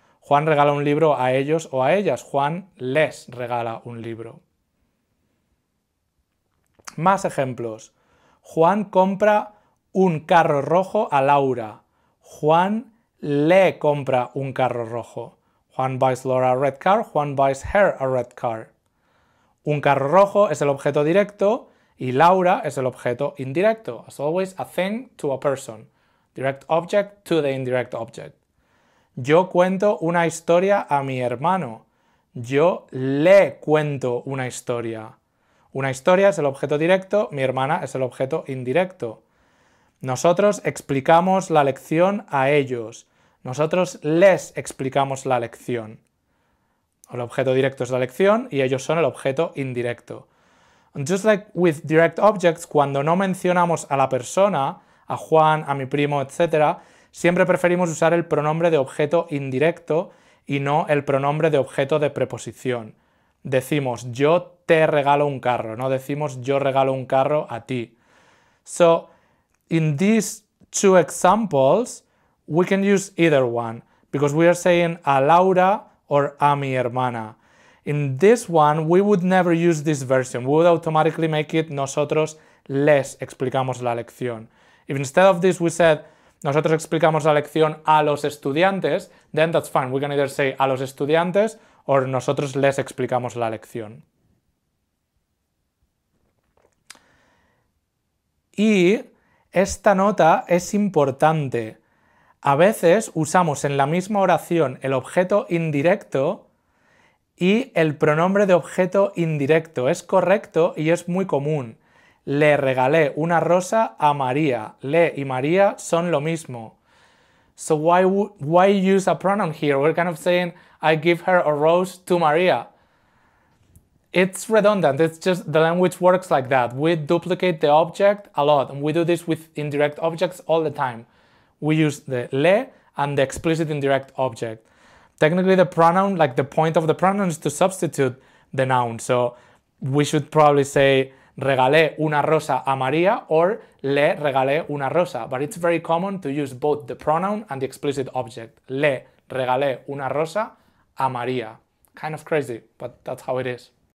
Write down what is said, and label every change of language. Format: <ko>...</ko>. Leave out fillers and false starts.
<es>Juan regala un libro a ellos o a ellas, Juan les regala un libro. Más ejemplos. Juan compra un carro rojo a Laura. Juan le compra un carro rojo.</es> <en>Juan buys Laura a red car, Juan buys her a red car.</en> <es>Un carro rojo es el objeto directo y Laura es el objeto indirecto.</es> <en>As always, a thing to a person. Direct object to the indirect object.</en> <es>Yo cuento una historia a mi hermano. Yo le cuento una historia. Una historia es el objeto directo, mi hermana es el objeto indirecto. Nosotros explicamos la lección a ellos. Nosotros les explicamos la lección. El objeto directo es la lección y ellos son el objeto indirecto.</es> <en>And just like with direct objects,</en> <es>cuando no mencionamos a la persona, a Juan, a mi primo, etc., siempre preferimos usar el pronombre de objeto indirecto y no el pronombre de objeto de preposición. Decimos yo te regalo un carro, no decimos yo regalo un carro a ti.</es> <en>So, in these two examples, we can use either one, because we are saying a Laura or</en> <es>a mi hermana.</es> <en>In this one, we would never use this version. We would automatically make it</en> <es>nosotros les explicamos la lección.</es> <en>If instead of this we said</en> <es>nosotros explicamos la lección a los estudiantes,</es> <en>then that's fine. We can either say</en> <es>a los estudiantes</es> <en>or</en> <es>nosotros les explicamos la lección. Y esta nota es importante. A veces usamos en la misma oración el objeto indirecto y el pronombre de objeto indirecto. Es correcto y es muy común. Le regalé una rosa a María. Le y María son lo mismo.</es> <en>So why use a pronoun here? We're kind of saying, I give her a rose to Maria. It's redundant. It's just the language works like that. We duplicate the object a lot, and we do this with indirect objects all the time. We use the le and the explicit indirect object. Technically, the pronoun, like the point of the pronoun, is to substitute the noun. So we should probably say</en> <es>regalé una rosa a María</es> <en>or</en> <es>le regalé una rosa.</es> <en>But it's very common to use both the pronoun and the explicit object.</en> <es>Le regalé una rosa a María.</es> <en>Kind of crazy, but that's how it is.</en>